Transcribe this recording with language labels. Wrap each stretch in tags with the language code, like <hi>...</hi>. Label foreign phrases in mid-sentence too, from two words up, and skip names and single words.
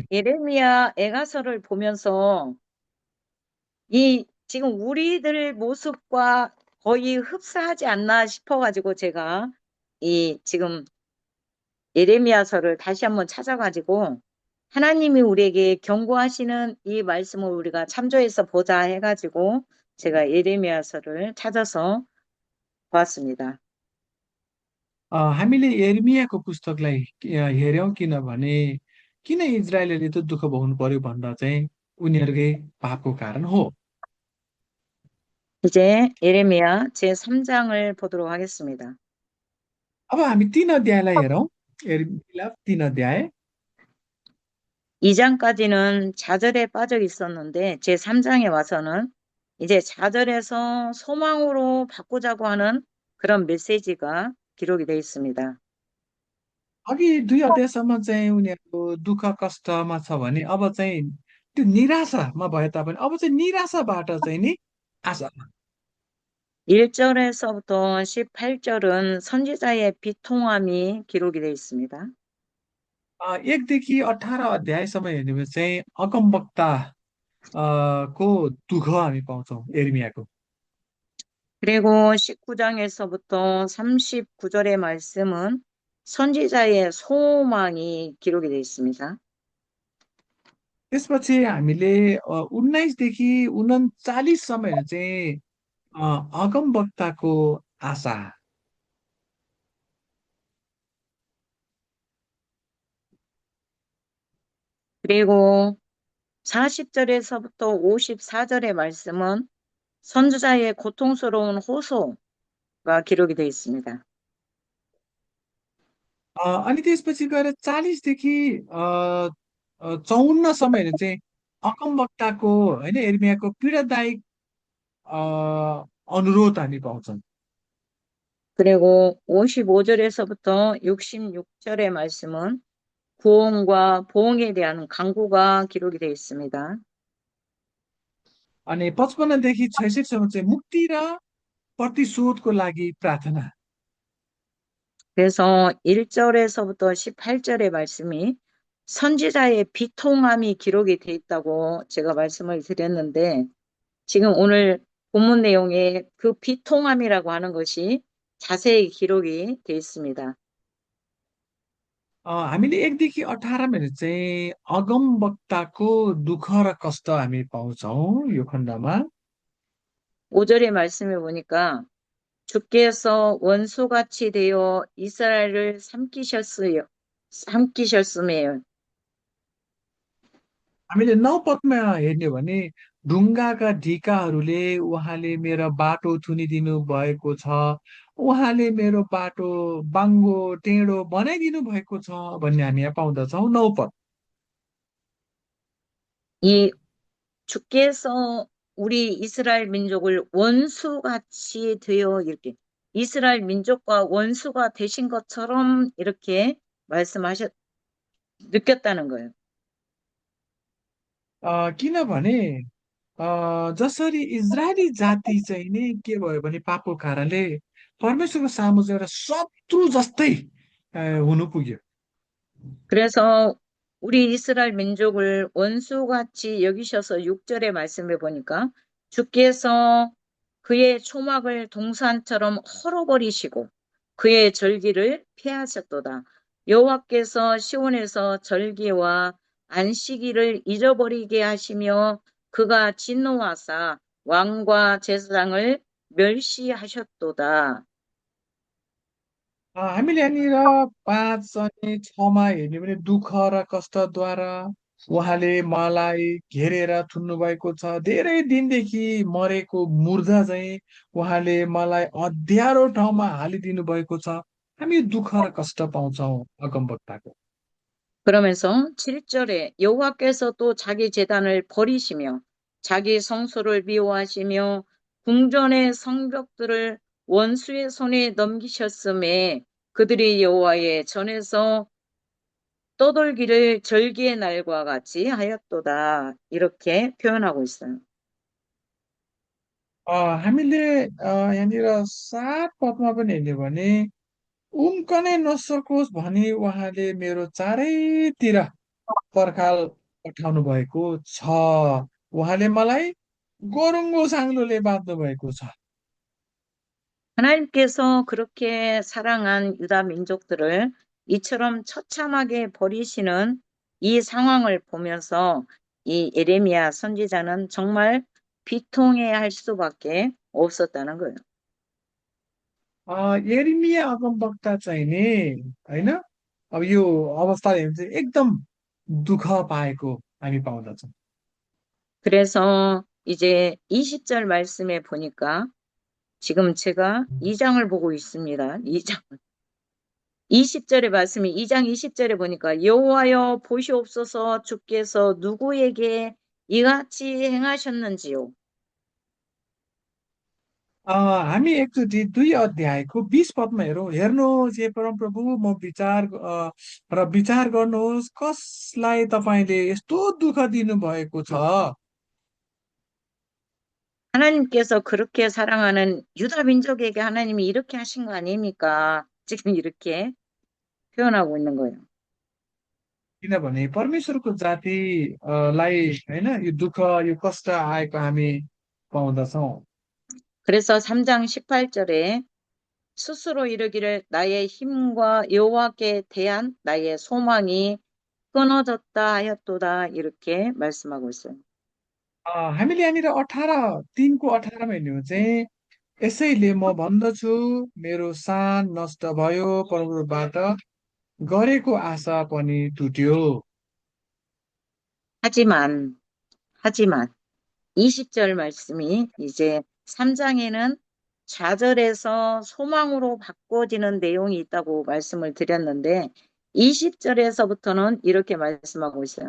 <ko>예레미야 애가서를 보면서 이 지금 우리들 모습과 거의 흡사하지 않나 싶어가지고 제가 이 지금 예레미야서를 다시 한번 찾아가지고 하나님이 우리에게 경고하시는 이 말씀을 우리가 참조해서 보자 해가지고 제가 예레미야서를 찾아서 보았습니다.</ko> <ne>हामीले यिर्मयाको पुस्तकलाई हेऱ्यौँ, किनभने किन इजरायलले त दुःख भोग्नु पर्यो भन्दा चाहिँ उनीहरूकै पापको कारण हो।</ne> <ko>이제 예레미야 제3장을 보도록 하겠습니다.</ko> <ne>अब हामी 3 अध्यायलाई हेरौँ। यिर्मया 3 अध्याय।</ne> <ko>2장까지는 좌절에 빠져 있었는데 제3장에 와서는 이제 좌절에서 소망으로 바꾸자고 하는 그런 메시지가 기록이 되어 있습니다.</ko> <ne>अघि 2 अध्यायसम्म चाहिँ उनीहरूको दुःख कष्टमा छ भने अब चाहिँ त्यो निराशामा भए तापनि अब चाहिँ निराशाबाट चाहिँ नि आशा।</ne> <ko>1절에서부터 18절은 선지자의 비통함이 기록이 되어 있습니다.</ko> <ne>1देखि 18 अध्यायसम्म हेर्ने भने चाहिँ अगमवक्ता को दुःख हामी पाउँछौँ यिर्मयाको।</ne> <ko>그리고 19장에서부터 39절의 말씀은 선지자의 소망이 기록이 되어 있습니다.</ko> <ne>त्यसपछि हामीले 19देखि 39सम्म हेर्ने चाहिँ अगमवक्ताको आशा।</ne> <ko>그리고 40절에서부터 54절의 말씀은 선지자의 고통스러운 호소가 기록이 되어 있습니다.</ko> <ne>अनि त्यसपछि गएर 40देखि 54सम्म हेर्ने चाहिँ अगमवक्ताको होइन यिर्मयाको पीडादायक अ, अनुरोध हामी पाउँछौँ।</ne> <ko>그리고 55절에서부터 66절의 말씀은 구원과 보응에 대한 간구가 기록이 되어 있습니다.</ko> <ne>अनि 55देखि 66सम्म चाहिँ मुक्ति र प्रतिशोधको लागि प्रार्थना।</ne> <ko>그래서 1절에서부터 18절의 말씀이 선지자의 비통함이 기록이 되어 있다고 제가 말씀을 드렸는데 지금 오늘 본문 내용에 그 비통함이라고 하는 것이 자세히 기록이 되어 있습니다.</ko> <ne>हामीले 1देखि 18 हेर्ने चाहिँ अगमवक्ताको दुःख र कष्ट हामी पाउँछौँ यो खण्डमा।</ne> <ko>5절의 말씀에 보니까 주께서 원수같이 되어 이스라엘을 삼키셨으며</ko> <ne>हामीले 9 पदमा हेर्ने हो भने ढुङ्गाका ढिकाहरूले उहाँले मेरो बाटो थुनिदिनु भएको छ, उहाँले मेरो बाटो बाङ्गो टेढो बनाइदिनु भएको छ भन्ने हामी यहाँ पाउँदछौँ 9 पद।</ne> <ko>이 주께서 우리 이스라엘 민족을 원수같이 되어 이렇게 이스라엘 민족과 원수가 되신 것처럼 이렇게 말씀하셨 느꼈다는 거예요.</ko> <ne>किनभने जसरी इजरायली जाति चाहिँ नि के भयो भने पापको कारणले परमेश्वरको सामु चाहिँ एउटा शत्रु जस्तै हुनु पुग्यो।</ne> <ko>그래서 우리 이스라엘 민족을 원수같이 여기셔서 6절의 말씀에 보니까 주께서 그의 초막을 동산처럼 헐어버리시고 그의 절기를 폐하셨도다. 여호와께서 시온에서 절기와 안식일을 잊어버리게 하시며 그가 진노하사 왕과 제사장을 멸시하셨도다.</ko> <ne>हामीले यहाँनिर 5 अनि 6मा हेर्ने भने दुःख र कष्टद्वारा उहाँले मलाई घेरेर थुन्नु भएको छ। धेरै दिनदेखि मरेको मुर्दा चाहिँ उहाँले मलाई अँध्यारो ठाउँमा हालिदिनु भएको छ। हामी दुःख र कष्ट पाउँछौँ अगमवक्ताको।</ne> <ko>그러면서 7절에 여호와께서 또 자기 제단을 버리시며 자기 성소를 미워하시며 궁전의 성벽들을 원수의 손에 넘기셨음에 그들이 여호와의 전에서 떠돌기를 절기의 날과 같이 하였도다. 이렇게 표현하고 있어요.</ko> <ne>हामीले यहाँनिर 7 पदमा पनि हेर्ने भने उम्कनै नसकोस् भनी उहाँले मेरो चारैतिर पर्खाल पठाउनु भएको छ। उहाँले मलाई गोरुङ्गो साङ्लोले बाँध्नु भएको छ।</ne> <ko>하나님께서 그렇게 사랑한 유다 민족들을 이처럼 처참하게 버리시는 이 상황을 보면서 이 예레미야 선지자는 정말 비통해야 할 수밖에 없었다는 거예요.</ko> <ne>यिर्मया अगमवक्ता चाहिँ नि होइन, अब यो अवस्था हेर्नु चाहिँ एकदम दुःख पाएको हामी पाउँदछौँ।</ne> <ko>그래서 이제 20절 말씀에 보니까 지금 제가 2장을 보고 있습니다. 2장. 20절의 말씀이 2장 20절에 보니까 여호와여 보시옵소서 주께서 누구에게 이같이 행하셨는지요.</ko> <ne>हामी एकचोटि 2 अध्यायको 20 पदमा हेरौँ। हेर्नुहोस् हे परमप्रभु, म र विचार गर्नुहोस् कसलाई तपाईँले यस्तो दुःख दिनुभएको छ।</ne> <ko>하나님께서 그렇게 사랑하는 유다 민족에게 하나님이 이렇게 하신 거 아닙니까? 지금 이렇게 표현하고 있는 거예요.</ko> <ne>किनभने परमेश्वरको जातिलाई होइन यो दुःख यो कष्ट आएको हामी पाउँदछौँ।</ne> <ko>그래서 3장 18절에 스스로 이르기를 나의 힘과 여호와께 대한 나의 소망이 끊어졌다 하였도다 이렇게 말씀하고 있어요.</ko> <ne>हामीले यहाँनिर 3:18मा हेर्ने हो चाहिँ यसैले म भन्दछु मेरो सान नष्ट भयो, परमप्रभुबाट गरेको आशा पनि टुट्यो।</ne> <ko>하지만 20절 말씀이 이제 3장에는 좌절에서 소망으로 바꿔지는 내용이 있다고 말씀을 드렸는데 20절에서부터는 이렇게 말씀하고 있어요.</ko>